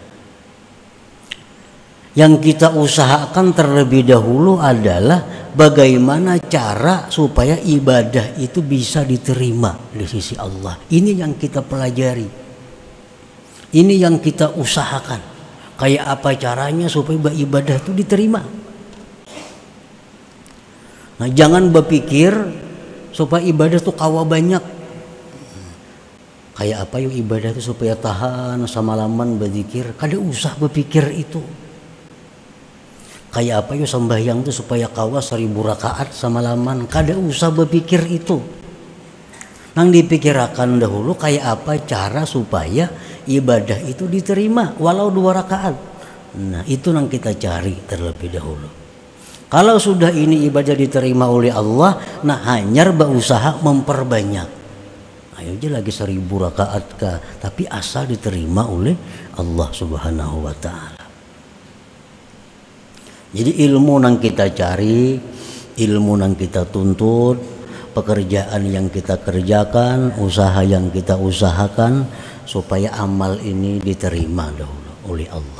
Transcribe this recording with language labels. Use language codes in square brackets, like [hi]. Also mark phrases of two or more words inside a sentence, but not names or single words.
[id] Yang kita usahakan terlebih dahulu adalah bagaimana cara supaya ibadah itu bisa diterima di sisi Allah. Ini yang kita pelajari. Ini yang kita usahakan. Kayak apa caranya supaya ibadah itu diterima. [bjn] Nah, jangan berpikir supaya ibadah itu kawa banyak. Kayak apa yuk ibadah itu supaya tahan semalaman berzikir. Kada usah berpikir itu. Kayak apa yuk sembahyang itu supaya kawa 1000 rakaat semalaman. Kada usah berpikir itu. Nang dipikirkan dahulu kayak apa cara supaya ibadah itu diterima walau 2 rakaat. [id] Nah, itu yang kita cari terlebih dahulu. Kalau sudah ini ibadah diterima oleh Allah, nah hanya berusaha memperbanyak. [bjn] Ayo aja lagi 1000 rakaat kah, tapi asal diterima oleh Allah [ar] Subhanahu wa taala. [id] Jadi ilmu yang kita cari, ilmu yang kita tuntut, pekerjaan yang kita kerjakan, usaha yang kita usahakan supaya amal ini diterima dahulu oleh Allah.